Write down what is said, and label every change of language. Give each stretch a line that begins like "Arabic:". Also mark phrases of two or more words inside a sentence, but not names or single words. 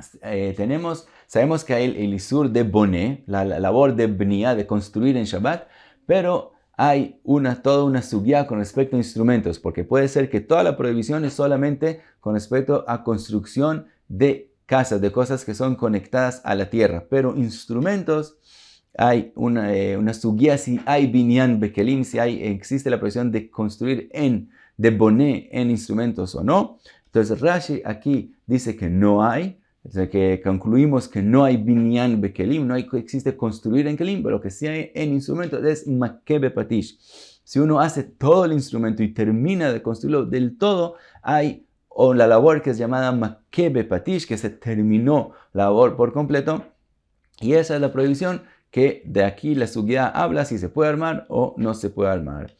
Spanish: sabemos que hay el isur de boné, la labor de bniá, de construir en Shabbat, pero hay toda una sugya con respecto a instrumentos, porque puede ser que toda la prohibición es solamente con respecto a construcción de casas, de cosas que son conectadas a la tierra, pero instrumentos, hay una sugya si hay
Hebrew: binyan bekelim,
Spanish: si existe la prohibición de construir de boné en instrumentos o no. Entonces Rashi aquí dice que no hay, que concluimos que no hay
Hebrew: binyan bekelim,
Spanish: no existe construir en kelim, pero lo que sí hay en instrumentos es
Hebrew: makeh bepatish.
Spanish: Si uno hace todo el instrumento y termina de construirlo del todo, hay la labor que es llamada
Hebrew: makeh bepatish,
Spanish: que se terminó la labor por completo, y esa es la prohibición que de aquí la sugya habla si se puede armar o no se puede armar.